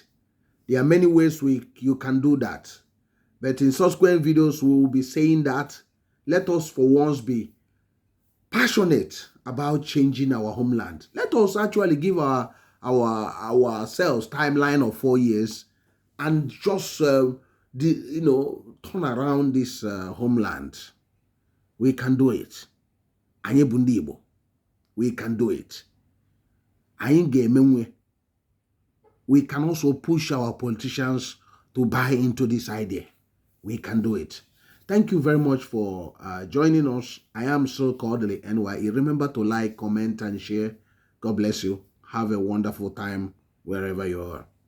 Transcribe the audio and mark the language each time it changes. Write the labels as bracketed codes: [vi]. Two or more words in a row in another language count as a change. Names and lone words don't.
[en] There are many ways you can do that. But in subsequent videos, we will be saying that let us for once be passionate about changing our homeland. Let us actually give ourselves timeline of 4 years and just turn around this homeland. We can do it. [ig] Anyị bụ ndị Igbo. [en] We can do it. [ig] Anyị ga-emenwe. [en] We can also push our politicians to buy into this idea. We can do it. Thank you very much for joining us. I am still Kodili-nye. Remember to like, comment, and share. God bless you. Have a wonderful time wherever you are.